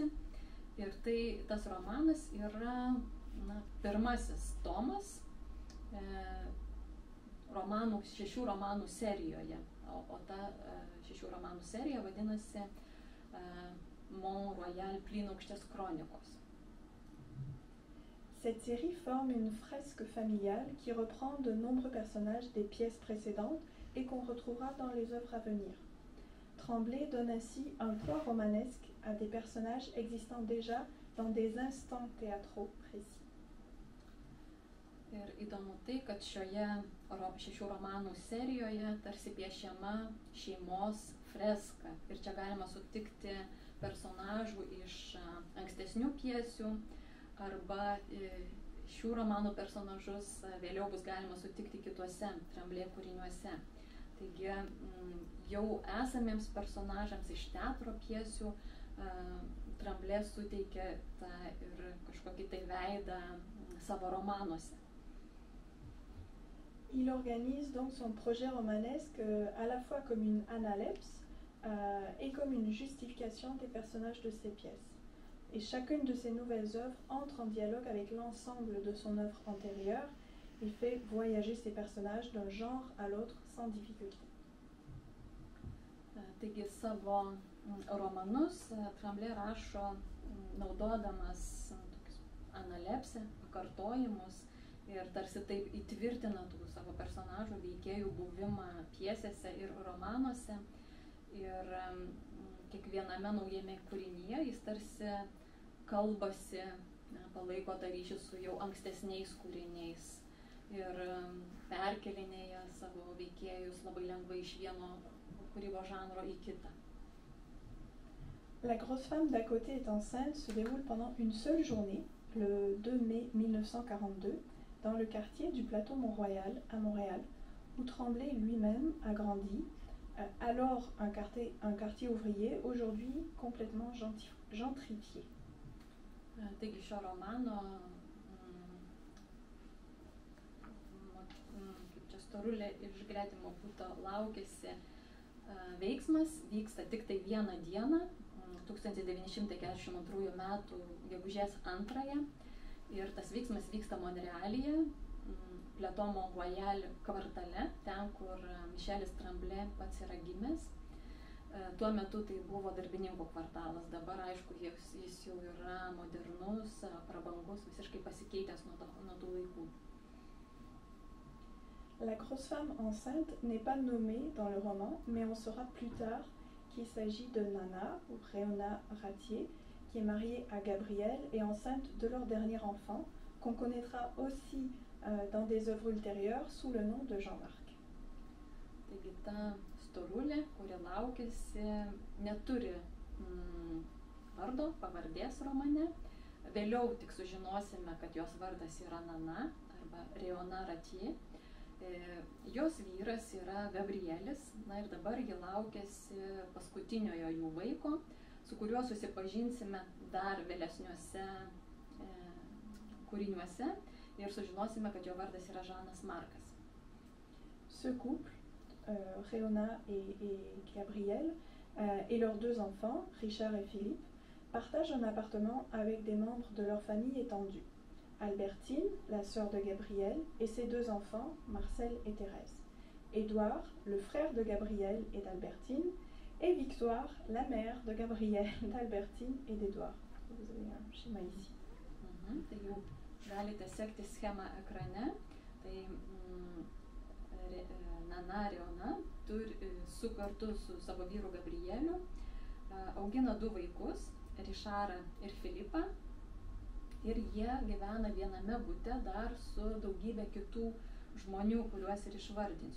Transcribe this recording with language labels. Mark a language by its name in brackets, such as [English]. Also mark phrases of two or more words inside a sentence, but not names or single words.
[Lithuanian] Ir tas romanas yra pirmasis tomas 6 romanų serijoje. O ta 6 romanų serija vadinasi Mont-Royal plynaukštės kronikos. [French] Cette série forme une fresque familiale qui reprend de nombreux personnages des pièces précédentes et qu'on retrouvera dans les œuvres à venir. Tremblay donne ainsi un poids romanesque à des personnages existant déjà dans des instants théâtraux précis. [Lithuanian] Ir įdomu tai, kad šioje 6 romanų serijoje tarsi piešiama šeimos freska. Ir čia galima sutikti personažų iš ankstesnių pjesių, arba šių romanų personažus vėliau bus galima sutikti kituose Tremblay kūriniuose. Taigi jau esamiems personažams iš teatro pjesių Tremblay suteikia tą ir kažkokį tai veidą savo romanuose. [French] Il organise donc son projet romanesque à la fois comme une analepse et comme une justification des personnages de ses pièces. Et chacune de ses nouvelles œuvres entre en dialogue avec l'ensemble de son œuvre antérieure. Il fait voyager ses personnages d'un genre à l'autre sans difficulté. [Lithuanian] Taigi savo romanus Tremblay rašo naudodamas analepsę, pakartojimus ir tarsi taip įtvirtina tų savo personažų veikėjų buvimą pjesėse ir romanuose. Ir kiekviename naujame kūrinyje jis tarsi kalbasi, palaiko tą ryšį su jau ankstesniais kūriniais ir perkelinėja savo veikėjus labai lengvai iš vieno kūrybos žanro į kitą. [French] La grosse femme d'à côté est enceinte se déroule pendant une seule journée, le 2 mai 1942, dans le quartier du plateau Mont-Royal à Montréal, où Tremblay lui-même a grandi, alors un quartier ouvrier, aujourd'hui complètement gentrifié. [Lithuanian] Taigi šio romano Storulė iš gretimo buto laukėsi veiksmas vyksta tik tai vieną dieną, 1942 metų gegužės 2, ir tas veiksmas vyksta Monrealyje, Plateau Mont-Royal kvartale, ten, kur Michelis Tremblay pats yra gimęs. Tuo metu tai buvo darbininkų kvartalas, dabar aišku, jis jau yra modernus, prabangus, visiškai pasikeitęs nuo tų laikų. [French] La grosse femme enceinte n'est pas nommée dans le roman, mais on saura plus tard qu'il s'agit de Nana, ou Réona Ratier, qui est mariée à Gabriel, est enceinte de leur dernier enfant, qu'on connaîtra aussi dans des œuvres ultérieures sous le nom de Jean-Marc. [Lithuanian] Taigi ta storulė, kuri laukiasi, neturi vardo, pavardės romane. Vėliau tik sužinosime, kad jos vardas yra Nana arba Reona Ratie. Jos vyras yra Gabrielis, na ir dabar ji laukiasi paskutiniojo jų vaiko, su kuriuo susipažinsime dar vėlesniuose kūriniuose ir sužinosime, kad jo vardas yra Žanas Markas. [French] Ce couple, Reona et Gabriel, et leurs deux enfants, Richard et Philippe, partagent un appartement avec des membres de leur famille étendue. Albertine, la sœur de Gabriel, et ses deux enfants, Marcel et Thérèse. Édouard, le frère de Gabriel et d'Albertine, et Victoire, la mère de Gabriel, d'Albertine et d'Édouard. Vous avez un schéma ici. [Lithuanian] Tai jau galite sekti schemą ekrane. Tai Nana Reona su kartu su savo vyru Gabrieliu augina du vaikus, Richardą ir Filipą. Ir jie gyvena viename bute dar su daugybė kitų žmonių, kuriuos ir išvardinsiu.